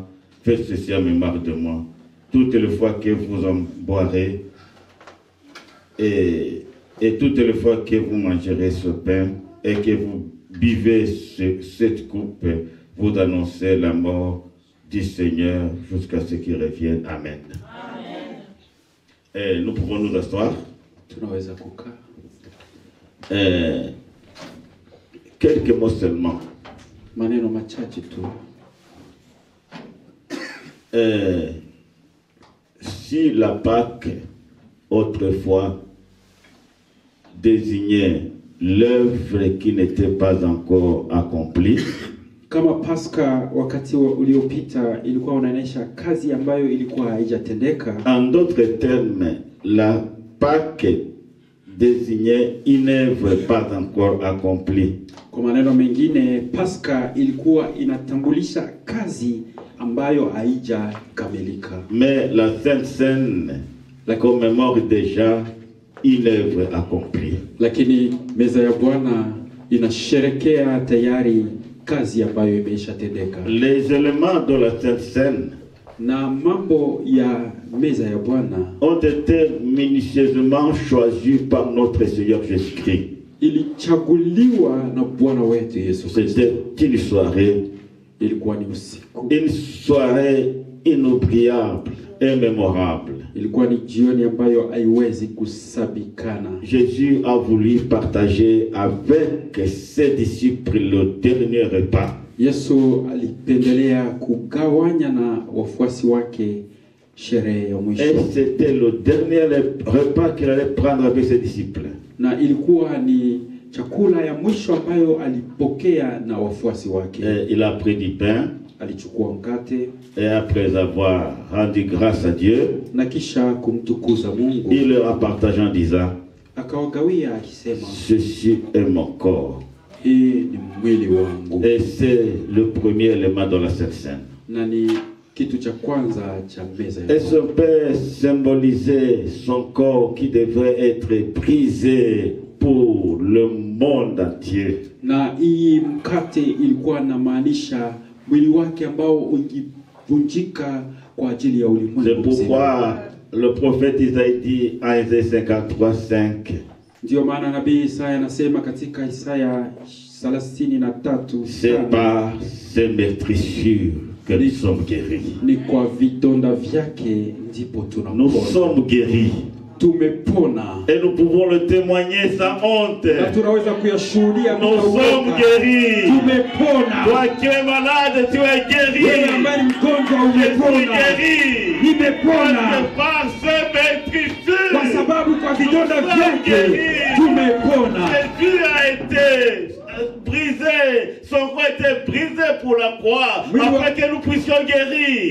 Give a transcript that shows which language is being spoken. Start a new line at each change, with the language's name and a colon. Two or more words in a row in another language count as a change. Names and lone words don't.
French: Faites ceci en mémoire de moi. Toutes les fois que vous en boirez et toutes les fois que vous mangerez ce pain et que vous buvez cette coupe, vous annoncez la mort du Seigneur jusqu'à ce qu'il revienne. Amen. Amen. Et nous pouvons nous asseoir. Quelques mots seulement.
Swahili: Maneno machache tu.
French: Si la Pâque autrefois désignait l'œuvre qui n'était pas encore accomplie,
Swahili: kama Pasaka wakati uliopita ilikuwa unaonyesha kazi ambayo ilikuwa haijatendeka.
French: En d'autres termes, la Pâque désignait une œuvre pas encore accomplie.
Swahili: Kwa maneno mengine, Pasaka ilikuwa inatambulisha kazi ambayo haijakamilika.
French: Mais la Sainte Seine commémore déjà une œuvre accomplie.
Swahili: Lakini meza ya Bwana inasherekea tayari kazi ambayo imeshatendeka.
French: Les éléments de la Sainte Seine
Swahili: na mambo ya meza ya Bwana
French: ont été minutieusement choisis par notre Seigneur Jésus-Christ.
Swahili: Ilichaguliwa na Bwana wetu Yesu Kristo.
French: C'était une soirée,
Swahili: ilikuwa ni usiku,
French: une soirée inoubliable et mémorable.
Swahili: Ilikuwa ni jioni ambayo haiwezi kusabikana.
French: Jésus a voulu partager avec ses disciples le dernier repas.
Swahili: Yesu alipendelea kugawanya na wafuasi wake sherehe ya mwisho.
French: Et c'était le dernier repas qu'il allait prendre avec ses disciples.
Swahili: Na ilikuwa ni chakula ya mwisho ambayo alipokea na wafuasi wake.
French: Et il a pris du pain.
Swahili: Alichukua mkate.
French: Et après avoir rendu grâce à Dieu,
Swahili: na kisha kumtukuza Mungu,
French: il leur a partagé en disant,
Swahili: akawagawia akisema,
French: ceci est mon corps.
Swahili: Hii ni mwili wangu.
French: Et c'est le premier élément de la Sainte Seine.
Swahili: Na ni kitu cha kwanza cha meza ya
French: Et ce peut symboliser son corps qui devrait être brisé pour le monde entier.
Swahili: Na hii mkate ilikuwa na maanisha mwili wake ambao ungevunjika kwa ajili ya ulimwengu.
French: C'est pourquoi le prophète Isaïe dit en Isaïe 53:5.
Swahili: Ndio maana nabii Isaya anasema katika Isaya 33,
French: c'est par ses meurtrissures que nous sommes guéris.
Swahili: Ni kwa vidonda vyake ndipo tunapona.
French: Nous sommes guéris.
Swahili: Tumepona.
French: Et nous pouvons le témoigner sans honte.
Swahili: Na tunaweza kuyashuhudia.
French: Nous sommes guéris.
Swahili: Tumepona.
French: Toi qui es malade, tu es guéri.
Swahili: Wewe ambaye ni mgonjwa umepona.
French: guéri.
Swahili: Nimepona.
French: Par ses meurtrissures.
Swahili: Kwa sababu kwa vidonda vyake tumepona.
French: Jésus a été brisé, son corps était brisé pour la croix, afin que nous puissions guérir.